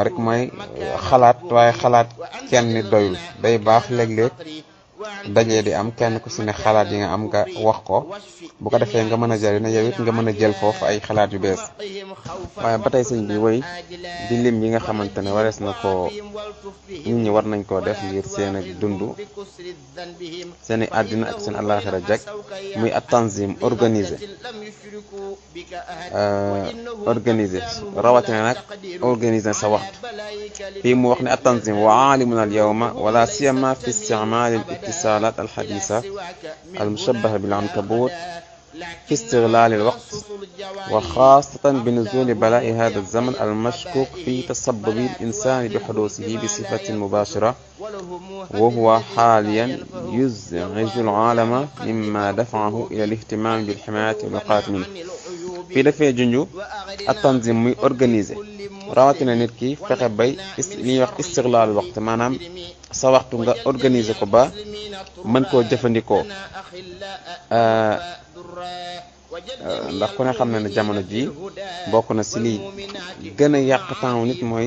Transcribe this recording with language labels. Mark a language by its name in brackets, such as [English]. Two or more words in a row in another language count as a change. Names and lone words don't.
[Wolof] rek mooy xalaat waaye xalaat kenn nit doyul day baax léeg-léeg dajee di am kenn ku si ne xalaat yi nga am nga wax ko bu ko defee nga mën a jëriñ yow it nga mën a jël foofu ay xalaat yu bees waaye ba tey sëñ bi woy di lim yi nga xamante ne warees na ko nit ñi war nañ koo def ngir seen ak dund seen i àddina ak seen àllaaxira jag muy [Arabic] التنظيم [Wolof] organiser rawatina nag organiser sa waxtu fii mu wax ne [Arabic] التنظيم وعالمنا اليوم ولا سيما في استعمال الاتصالات الحديثة المشبهة بالعنكبوت في استغلال الوقت وخاصة بنزول بلاء هذا الزمن المشكوك في تسبب الإنسان بحدوثه بصفة مباشرة وهو حاليا يزعج العالم مما دفعه إلى الاهتمام بالحماية والوقاية منه في دفع جنجو التنظيم [Wolof] muy organiser rawatina nit ki fexe bay li ñuy wax istiglaalul waxtu maanaam sa waxtu nga organiser ko ba mën koo jëfandikoo ndax ku ne xam na ne jamono ji bokk na si lii gën a yàq temps nit mooy